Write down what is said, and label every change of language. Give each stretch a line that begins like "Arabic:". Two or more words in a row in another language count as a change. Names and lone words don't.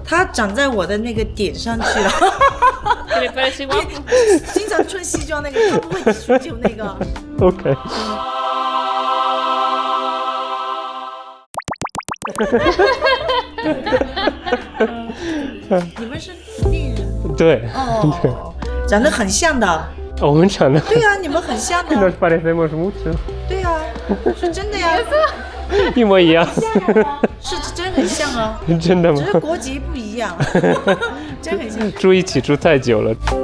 Chinese: 他长在我的那个点上去了。经常穿西装那个，他不会踢足球那个。 OK。你们是恋人？对。哦，长得很像的。我们长得。对啊，你们很像的。
Spanish: Nos parecemos mucho。
Chinese: 对啊，是真的呀。一模一样。是真很像啊。真的吗？只是国籍不一样。真很像。住一起住太久了。